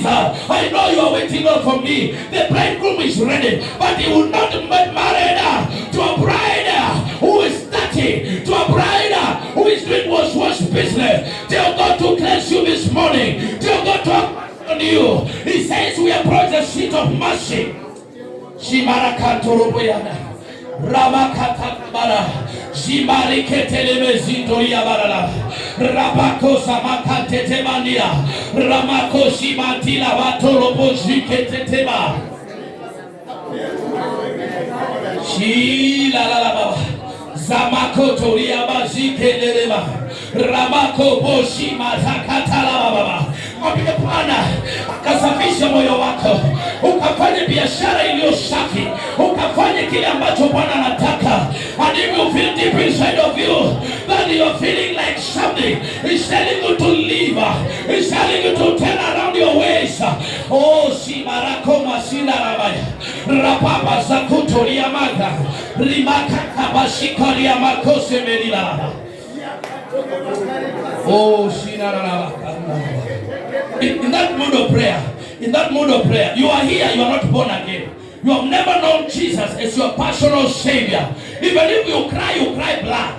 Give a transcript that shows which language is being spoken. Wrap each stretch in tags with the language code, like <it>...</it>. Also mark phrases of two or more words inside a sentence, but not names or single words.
<en>I know you are waiting up for me. The bridegroom is ready, but he will not get married to a bride who is dirty, to a bride who is doing wash business. Tell God to cleanse you this morning. Tell God to have on you. He says we approach the seat of mercy. Shimarakantoroboyana. Ramakatambara, Zimari Keteleme Zindoria Barala, Rabako Samakate Temania, Ramako Simantila Batorobo Ziketetema, Shila Baba, Zamako Toria Bazikelema, Ramako Boshima Zakatala Baba.</en> <sw>Bwana akasafisha moyo wako, ukafanya biashara iliyo safi, ukafanya kile ambacho Bwana anataka.</sw> <en>And if you feel deep inside of you that you are feeling like something, He's telling you to leave, He's telling you to turn around your ways. Oh, Simarako Masina Rabaya, Rapapa Zakutoria Maga, Rimaka Kabashikoria Makose Medina. Oh, Sinarabaka. In that mood of prayer, you are here, you are not born again. You have never known Jesus as your personal Savior. Even if you cry blood.</en>